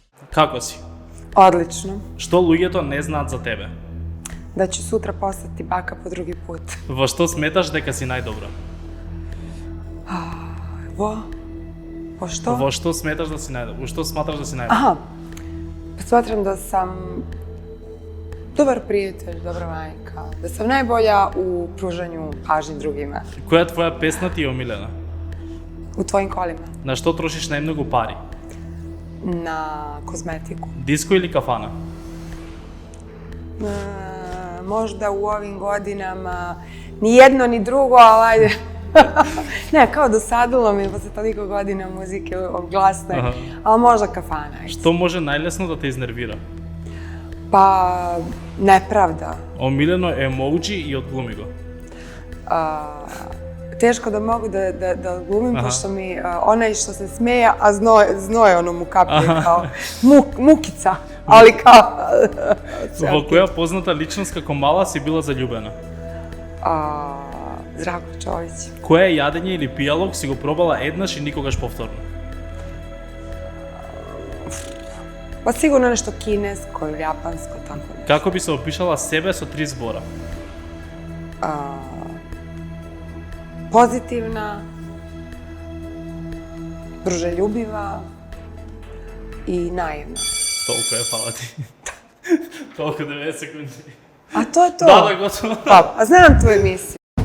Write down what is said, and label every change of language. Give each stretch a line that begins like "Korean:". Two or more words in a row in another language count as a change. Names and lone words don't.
Macedonian: Како си?
Serbian: Odlično.
Macedonian: Што луѓето не знаат за тебе?
Serbian: Da ću sutra postati baka po drugi put.
Macedonian: Во што сметаш дека си најдобра?
Serbian: Po što?
Macedonian: Во што сметаш да си најдобра? Во што сматраш да си најдобра?
Serbian: Aha, smatram da sam dobar prijatelj, dobra majka, da sam najbolja u pružanju pažnje drugima.
Macedonian: Која твоја песна ти е омилена?
Serbian: U tvojim kolima.
Macedonian: На што трошиш најмногу пари?
Serbian: Na kozmetiku.
Macedonian: Диско или кафана?
Serbian: Možda u ovim godinama ni jedno ni drugo, ali ajde. Ne, kao dosadilo mi posle toliko godina muzike glasne, ali možda kafana.
Macedonian: Што може најлесно да те изнервира?
Serbian: Pa, nepravda.
Macedonian: Омилено емоуџи и одглуми го.
Serbian: Teško da mogu da odglumim, pošto mi onaj što se smeje, a znoj ono mu kapije, kao mukica, ali kao...
Macedonian: Во која позната личност како мала си била заљубена?
Serbian: Zdravko Čović.
Macedonian: Кое јадење или пијалок си го пробала еднаш и никогаш повторно?
Serbian: Pa sigurno nešto kinesko ili japansko, tako nešto.
Macedonian: Како би се опишала себе со 3 збора?
Serbian: Pozitivna, druželjubiva i naivna.
Macedonian: Толку е, фала ти. Толку 9 секунди.
Serbian: A to je to?
Macedonian: Да, готово.
Serbian: Pa, a znam tu emisiju.